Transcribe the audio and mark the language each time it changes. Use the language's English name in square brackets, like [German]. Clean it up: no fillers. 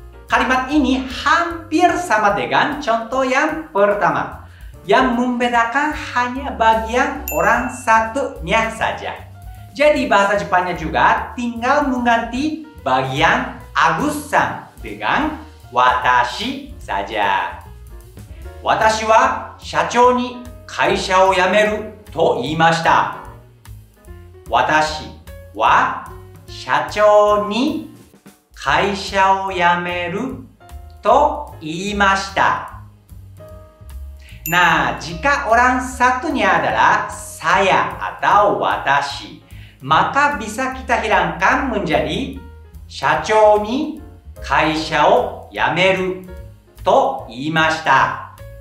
[Indonesian] Kalimat ini hampir sama dengan contoh yang pertama. Yang membedakan hanya bagian orang satunya saja. Jadi bahasa Jepannya juga tinggal mengganti bagian Agus-san dengan watashi saja. [Japanese] 私は社長に会社を辞めると言いました。私は社長に会社を辞めると言いました。 [Indonesian] Nah, jika orang satunya adalah saya atau watashi, maka bisa kita hilangkan menjadi [Japanese] 社長に会社を辞めると言いました。